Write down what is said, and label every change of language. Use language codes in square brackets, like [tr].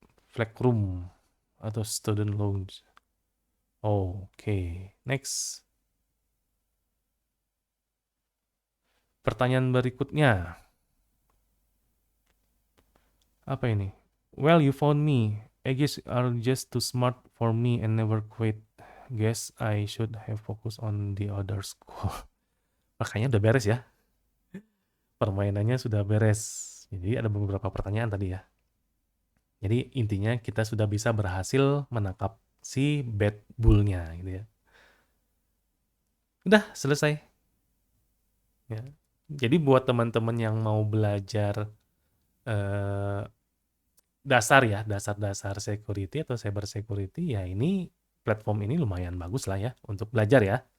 [en] Flag room [id] atau [en] student loans. Oke, next. [id] Pertanyaan berikutnya. Apa ini? [en] Well, you found me. I guess are just too smart for me and never quit. Guess I should have focused on the other school. [id] Makanya udah beres ya. Permainannya sudah beres. Jadi ada beberapa pertanyaan tadi ya. Jadi intinya kita sudah bisa berhasil menangkap si bad bull-nya gitu ya. Udah selesai. Ya. Jadi buat teman-teman yang mau belajar dasar-dasar security atau cyber security, ya ini platform ini lumayan bagus lah ya untuk belajar ya.